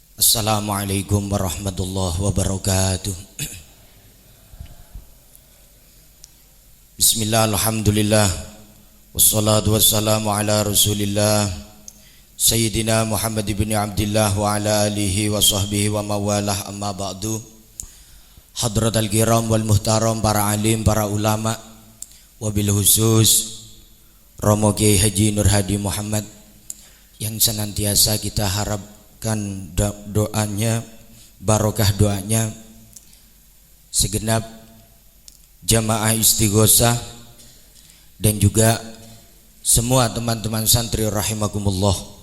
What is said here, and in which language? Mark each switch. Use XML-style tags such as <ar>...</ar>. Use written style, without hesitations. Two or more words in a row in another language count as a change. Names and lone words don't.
<ar>السلام عليكم ورحمة الله وبركاته بسم الله الحمد لله والصلاة والسلام على رسول الله سيدنا محمد بن عبد الله وعلى آله وصحبه ومولاه أما بعد. حضرات الكرام والمحترم,</ar> <id>para alim, para ulama,</id> <ar>وبالخصوص</ar> <id>Romo Kiai Haji Nur Hadi Muhammad yang senantiasa kita harapkan doanya, barokah doanya, segenap jamaah istighosah dan juga semua teman-teman santri rahimakumullah.</id>